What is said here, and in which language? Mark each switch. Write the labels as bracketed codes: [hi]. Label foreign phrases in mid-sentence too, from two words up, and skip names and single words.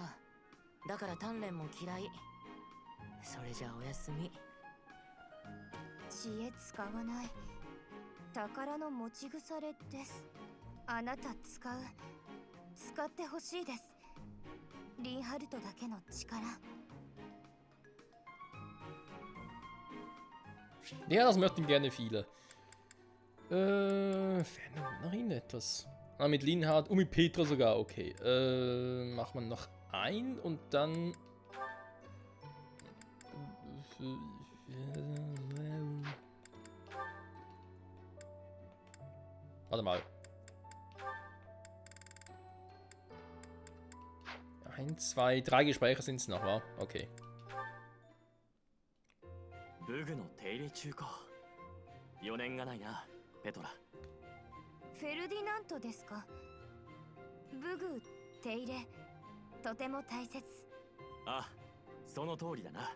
[ja] だから鍛錬も嫌い。それじゃおやすみ。知恵使わない。宝の持ち腐れです。あなた使ってほしいです。リンハルトだけの力。 [de] Ja, das möchten gerne viele. Fehlt noch Ihnen etwas? Ah, mit Linhard und mit Petra sogar, okay. Macht man noch ein und dann... Warte mal. 1, 2, 3 Gespräche sind es noch, wa? Okay. [ja] 武具の手入れ中か。4年がないな、ペトラ。フェルディナントですか？武具手入れとても大切。あ、その通りだな。